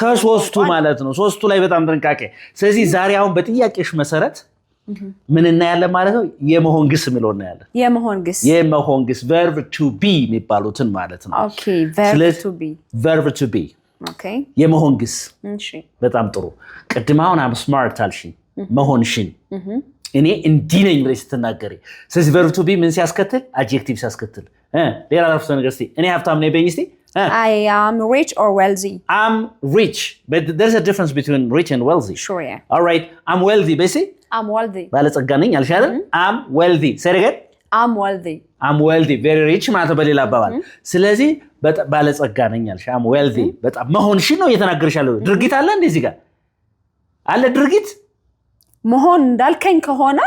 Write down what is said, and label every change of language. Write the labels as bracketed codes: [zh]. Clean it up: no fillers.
[am] ከሶስቱ ማለት ነው ሶስቱ ላይ በጣም ጥንቃቄ ስለዚህ ዛሬ አሁን በጥያቄሽ መሰረት ምን እናያለን ማለት ነው የመሆን ግስ የሚለው እናያለን የመሆን ግስ verb to be የሚባሉትን ማለት ነው [en] ኦኬ verb to be [am] ኦኬ የመሆን ግስ እሺ በጣም ጥሩ ቅድም አሁን [en] am smart [am] አልሽ መሆንሽን እኔ እንዲህ ነኝ ብለሽ ስትናገሪ ስለዚህ verb to be ምን ሲያስከትል adjective ሲያስከትል ሌላ አረፍተ ነገር እስቲ እኔ ሀብታም ነኝ በይኝ እስቲ [en] I am rich or wealthy I'm rich but there's a difference between rich and wealthy sure yeah all right I'm wealthy [am] በይኝ [en] I'm wealthy [am] ባለጸጋ ነኝ አልሽ አይደል [en] I'm wealthy say it again I'm wealthy very rich [am] ማለት በሌላ አባባል ስለዚህ ባለጸጋ ነኝ አልሽ I'm wealthy በጣም መሆንሽን ነው እየተናገርሻለሁ ድርጊት አለ እንደዚህ ጋር አለ ድርጊት መሆን እንዳልከኝ ከሆነ